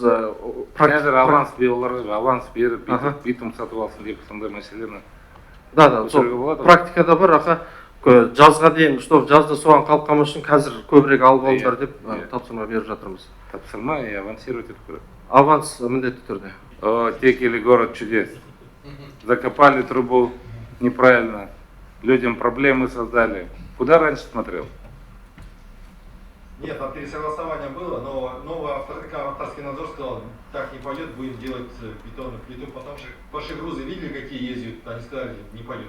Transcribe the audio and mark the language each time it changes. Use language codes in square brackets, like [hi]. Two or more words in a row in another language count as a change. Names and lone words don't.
[kk] қазір аванс беріп, битум сатып алсын деп сондай мәселені Да, сол көтеруге болады ғой. практикада бар аха, жазға дейін, что жазда соған қалқамыз үшін қазір көбірек алып алыңдар деп Иә. тапсырма беріп жатырмыз. Тапсырма [ru] и авансировать [kk] ету керек. Аванс міндетті түрде. [ru] О, Текели город чудес. Закопали трубу неправильно, людям проблемы создали. Куда раньше смотрел? Нет, там пересогласование было, но новый авторский надзор сказал, так не пойдет, будем делать бетонную плиту, потому что ваши грузы видели, какие ездят, они сказали, не пойдет.